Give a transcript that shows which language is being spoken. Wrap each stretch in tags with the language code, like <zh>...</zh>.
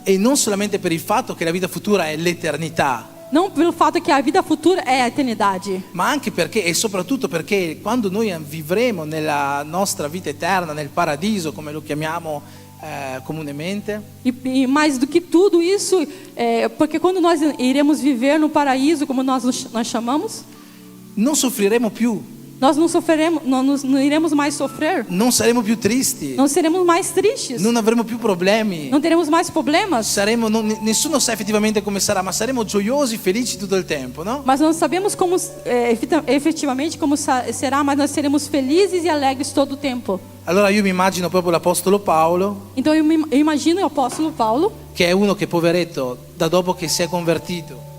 <it>E non solamente per il fatto che la vita futura è l'eternità,</it> <pt>Não pelo fato que a vida futura é a eternidade,</pt> <it>ma anche perché e soprattutto perché quando noi vivremo nella nostra vita eterna, nel paradiso, come lo chiamiamo comunemente,</it> <pt>e mais do que tudo isso, porque quando nós iremos viver no paraíso, como nós chamamos,</pt> <it>non soffriremo più,</it> <pt>nós não sofreremos, não iremos mais sofrer,</pt> <it>non saremo più tristi,</it> <pt>não seremos mais tristes,</pt> <it>non avremo più problemi.</it> <pt>não teremos mais problemas.</pt> <it>Nessuno sa effettivamente come sarà, ma saremo gioiosi, felici tutto il tempo, no?</it> <pt>Mas não sabemos como efetivamente como será, mas nós seremos felizes e alegres todo o tempo.</pt> <it>Allora io mi immagino proprio l'Apostolo Paolo,</it> <pt>Então eu imagino o apóstolo Paulo,</pt> <it>che è uno che poveretto, da dopo che si è convertito,</it>